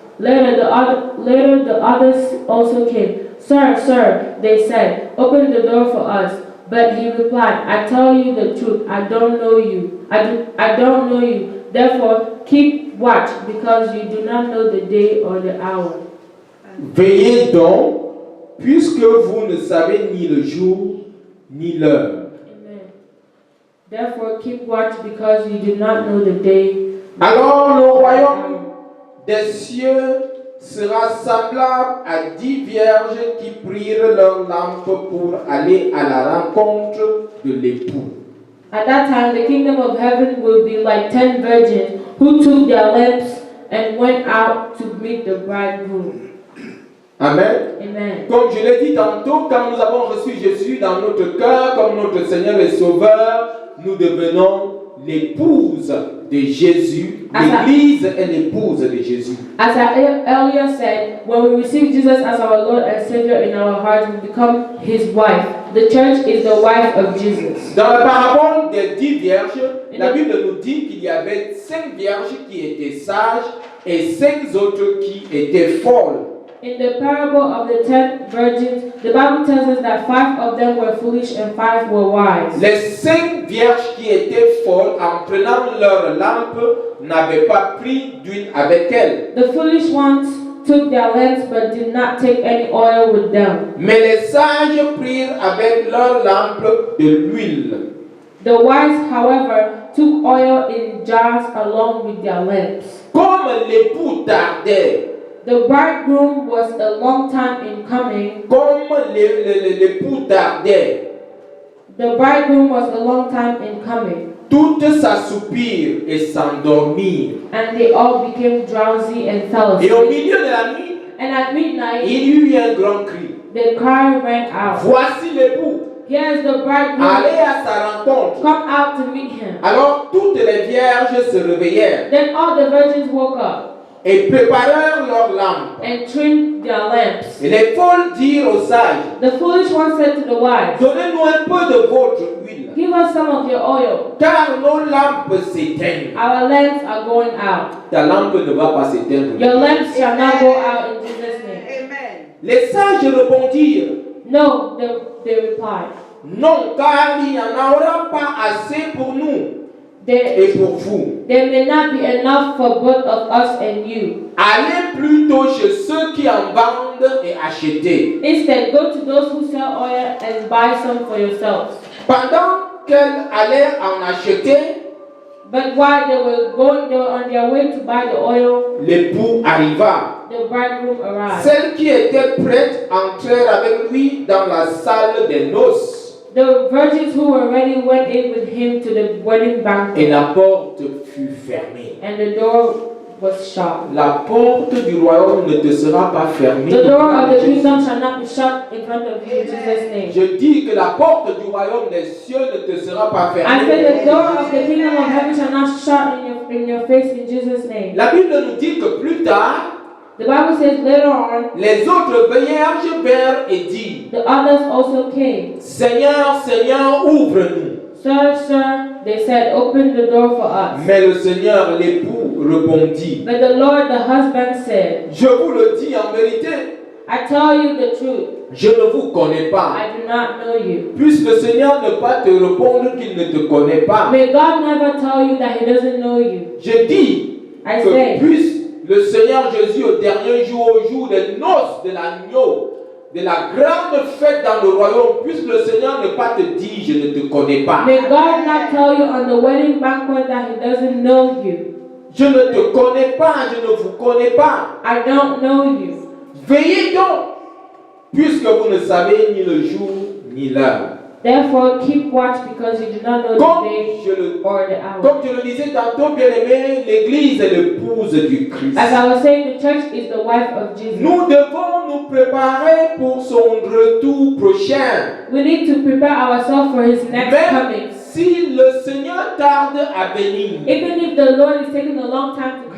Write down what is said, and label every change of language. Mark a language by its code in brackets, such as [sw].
[en] Later the others also came. "Sir, sir," they said, "open the door for us." But he replied, "I tell you the truth, I don't know you. I don't know you. Therefore, keep watch, because you do not know the day or the hour." [fr] Veillez donc, puisque vous ne savez ni le jour ni l'heure. [en] Amen. Therefore, keep watch, because you do not know the day. [fr] Alors le royaume des cieux sera semblable à 10 vierges qui prirent leurs lampes pour aller à la rencontre de l'époux. [en] At that time, the kingdom of heaven will be like 10 virgins who took their lamps and went out to meet the bridegroom. Amen. Amen. [fr] Comme je l'ai dit tantôt, quand nous avons reçu Jésus, dans notre cœur comme notre Seigneur et Sauveur, nous devenons l'épouse de Jésus. L'Église est l'épouse de Jésus. [en] As I earlier said, when we receive Jesus as our Lord and Savior in our hearts, we become His wife. The church is the wife of Jesus. [fr] Dans la parabole des 10 vierges, la Bible nous dit qu'il y avait 5 vierges qui étaient sages et 5 autres qui étaient folles. [en] In the parable of the 10 virgins, the Bible tells us that 5 of them were foolish and 5 were wise. [fr] Les 5 vierges qui étaient folles, en prenant leur lampe, n'avaient pas pris d'huile avec elles. [en] The foolish ones took their lamps but did not take any oil with them. [fr] Mais les sages prirent avec leur lampe de l'huile. [en] The wise, however, took oil in jars along with their lamps. [fr] Comme l'époux tardait, [en] The bridegroom was a long time in coming. [fr] comme l'époux tardait, [en] The bridegroom was a long time in coming. [fr] toutes s'assoupirent et s'endormirent. [en] And they all became drowsy and fell [fr] Et au [en] asleep. [fr] milieu de la nuit, [en] And at midnight, [fr] il y eut un grand cri. [en] the cry rang out. [fr] Voici l'époux, [en] Here is the bridegroom. [fr] allez à sa rencontre. [en] Come out to meet him. [fr] Alors toutes les vierges se réveillèrent [en] Then all the virgins woke up [fr] et préparèrent leurs lampes. [en] and trimmed their lamps. [fr] Et les folles dirent aux sages, [en] The foolish one said to the wise, [fr] donnez-nous un peu de votre huile, [en] give us some of your oil. [fr] car nos lampes s'éteignent. [en] Our lamps are going out. [fr] Ta lampe ne va pas s'éteindre. [en] Your lamps shall not go out in Jesus' name. Amen. [fr] Les sages répondirent, [en] No, they replied. [fr] non, car il n'y en aura pas assez pour nous [en] There [fr] et pour vous. [en] may not be enough for both of us and you. [fr] Allez plutôt chez ceux qui en vendent et achetez. [en] Instead, go to those who sell oil and buy some for yourselves. [fr] Pendant qu'elles allaient en acheter, [en] But while they were on their way to buy the oil, [fr] l'époux arriva. [en] the bridegroom arrived. [fr] Celles qui étaient prêtes entrèrent avec lui dans la salle des noces. [en] The virgins who were ready went in with him to the wedding [fr] Et [en] banquet, [fr] la porte fut fermée. [en] and the door was shut. [fr] La porte du royaume ne te sera pas fermée. [en] The door of the kingdom shall not be shut in front of you in Jesus' name. [fr] Je dis que la porte du royaume des cieux ne te sera pas [en] I said [fr] fermée. [en] the door of the kingdom of heaven shall not shut in your face in Jesus' name. [fr] La Bible nous dit que plus tard, [en] The Bible says later on, [fr] les autres vierges vinrent et dirent, [en] the others also came. [fr] Seigneur, Seigneur, ouvre-nous. [en] Sir, sir, they said, open the door for us. [fr] Mais le Seigneur, l'époux, répondit, [en] But the Lord, the husband, said, [fr] je vous le dis en vérité, [en] I tell you the truth, [fr] je ne vous connais pas. [en] I do not know you. [fr] Puisse le Seigneur ne pas te répondre qu'il ne te connaît pas. [en] May God never tell you that he doesn't know you. [fr] Je dis [en] I [fr] que [en] say, [fr] puisse le Seigneur Jésus au dernier jour, au jour des noces de l'agneau, de la grande fête dans le royaume, puisse le Seigneur ne pas te dire je ne te connais pas. [en] may God not tell you on the wedding banquet that he doesn't know you. [fr] Je ne te connais pas, je ne vous connais pas. [en] I don't know you. [fr] Veillez donc, puisque vous ne savez ni le jour ni l'heure. [en] Therefore, keep watch because you do not know [fr] Comme [en] the day [fr] je le [en] or the hour. [fr] Comme je le disais tantôt, bien-aimé, l'Église est l'épouse du Christ. [en] As I was saying, the church is the wife of Jesus. [fr] Nous devons nous préparer pour son retour prochain. [en] We need to prepare ourselves for his next [fr] Même [en] coming. [fr] si le Seigneur tarde à venir, [en] Even if the Lord is taking a long time to